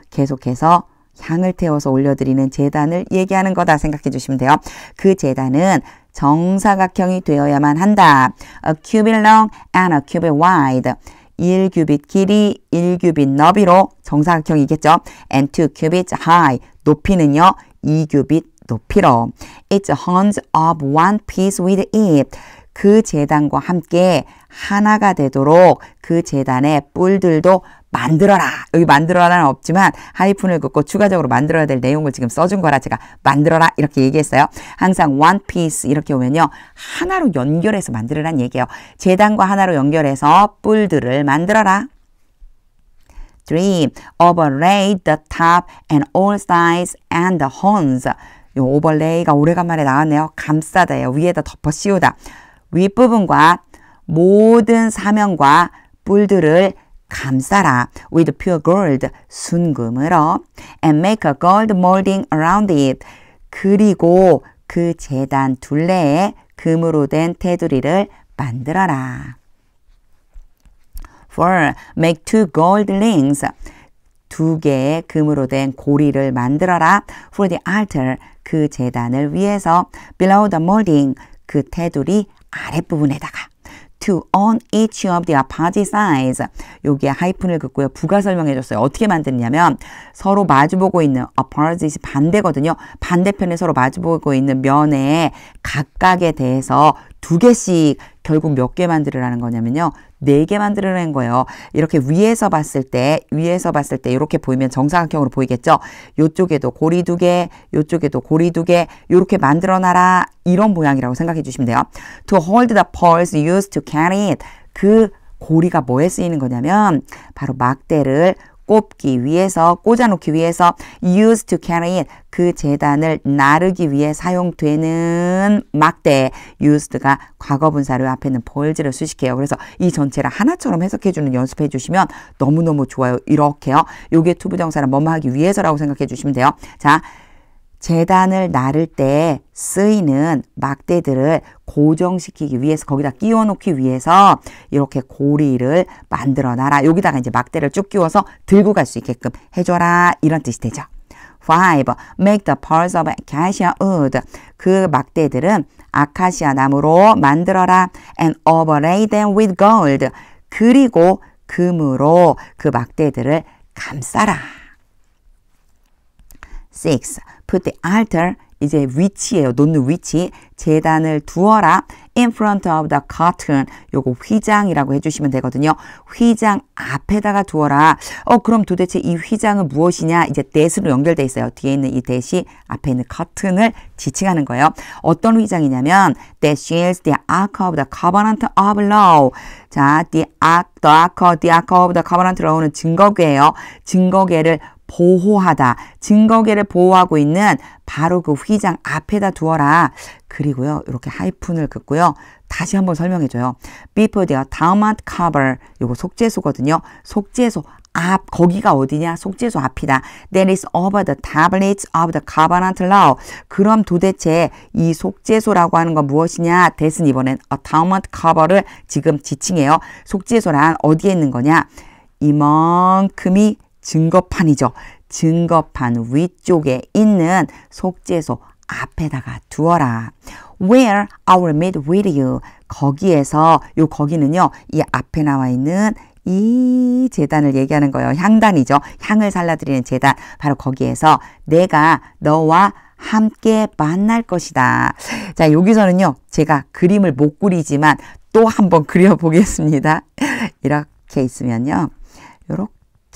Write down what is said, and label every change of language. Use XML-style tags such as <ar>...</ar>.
<ko>계속해서 향을 태워서 올려드리는 제단을 얘기하는 거다 생각해 주시면 돼요. 그 제단은 정사각형이 되어야만 한다.</ko> <en>A cubit long and a cubit wide.</en> <ko>1규빗 길이, 1규빗 너비로 정사각형이겠죠.</ko> <en>And 2 cubits high.</en> <ko>높이는요. 2규빗 높이로.</ko> <en>It's horns of one piece with it.</en> <ko>그 제단과 함께 하나가 되도록 그 제단의 뿔들도 만들어라. 여기 만들어라는 없지만 하이픈을 긋고 추가적으로 만들어야 될 내용을 지금 써준 거라 제가 만들어라 이렇게 얘기했어요. 항상 one piece 이렇게 오면요. 하나로 연결해서 만들으란 얘기예요. 제단과 하나로 연결해서 뿔들을 만들어라. 3.</ko> <en>Overlay the top and all sides and the horns.</en> <ko>이 오버레이가 오래간만에 나왔네요. 감싸다예요. 위에다 덮어 씌우다. 윗부분과 모든 사면과 뿔들을 감싸라.</ko> <en>With pure gold,</en> <ko>순금으로.</ko> <en>And make a gold molding around it.</en> <ko>그리고 그 제단 둘레에 금으로 된 테두리를 만들어라.</ko> <en>4. Make 2 gold rings.</en> <ko>2개의 금으로 된 고리를 만들어라.</ko> <en>For the altar,</en> <ko>그 제단을 위해서.</ko> <en>Below the molding,</en> <ko>그 테두리 아랫부분에다가.</ko> <en>To on each of the opposite sides.</en> <ko>여기에 하이픈을 긋고요. 부가 설명해줬어요. 어떻게 만드냐면 서로 마주보고 있는 opposite이 반대거든요. 반대편에 서로 마주보고 있는 면에 각각에 대해서 2개씩 결국 몇 개 만들으라는 거냐면요. 4개 만들으라는 거예요. 이렇게 위에서 봤을 때 이렇게 보이면 정사각형으로 보이겠죠. 요쪽에도 고리 2개, 요쪽에도 고리 2개 이렇게 만들어놔라. 이런 모양이라고 생각해 주시면 돼요.</ko> <en>To hold the poles used to carry it.</en> <ko>그 고리가 뭐에 쓰이는 거냐면 바로 막대를 꽂기 위해서, 꽂아놓기 위해서</ko> <en>used to carry it.</en> <ko>그 제단을 나르기 위해 사용되는 막대. used가 과거분사로 앞에 있는 poles를 수식해요. 그래서 이 전체를 하나처럼 해석해주는 연습해 주시면 너무너무 좋아요. 이렇게요. 요게 투부정사는 뭐뭐 하기 위해서라고 생각해 주시면 돼요. 자, 제단을 나를 때 쓰이는 막대들을 고정시키기 위해서 거기다 끼워 놓기 위해서 이렇게 고리를 만들어 놔라. 여기다가 이제 막대를 쭉 끼워서 들고 갈 수 있게끔 해줘라. 이런 뜻이 되죠.</ko> <en>5. Make the poles of acacia wood.</en> <ko>그 막대들은 아카시아 나무로 만들어라.</ko> <en>And overlay them with gold.</en> <ko>그리고 금으로 그 막대들을 감싸라. 6.</ko> <en>Put the altar,</en> <ko>이제 위치예요. 놓는 위치. 제단을 두어라.</ko> <en>In front of the curtain.</en> <ko>요거 휘장이라고 해주시면 되거든요. 휘장 앞에다가 두어라. 그럼 도대체 이 휘장은 무엇이냐? 이제 that으로 연결돼 있어요. 뒤에 있는 이 that이 앞에 있는 curtain을 지칭하는 거예요. 어떤 휘장이냐면</ko> <en>that shields the ark of the covenant of law.</en> <ko>자, the ark of the covenant law는 증거궤예요. 증거궤를 보호하다. 증거궤를 보호하고 있는 바로 그 휘장 앞에다 두어라. 그리고요. 이렇게 하이픈을 긋고요. 다시 한번 설명해줘요.</ko> <en>Before the atonement cover.</en> <ko>요거 속죄소거든요. 속죄소 앞. 거기가 어디냐? 속죄소 앞이다.</ko> <en>That is over the tablets of the covenant law.</en> <ko>그럼 도대체 이 속죄소라고 하는 건 무엇이냐? that은 이번엔 atonement cover를 지금 지칭해요. 속죄소란 어디에 있는 거냐? 이만큼이 증거판이죠. 증거판 위쪽에 있는 속죄소 앞에다가 두어라.</ko> <en>Where I will meet with you.</en> <ko>거기에서, 거기는요, 이 앞에 나와 있는 이 제단을 얘기하는 거예요. 향단이죠. 향을 살라드리는 제단. 바로 거기에서 내가 너와 함께 만날 것이다. 자, 여기서는요, 제가 그림을 못 그리지만 또 한번 그려보겠습니다. 이렇게 있으면요, 요렇게</ko>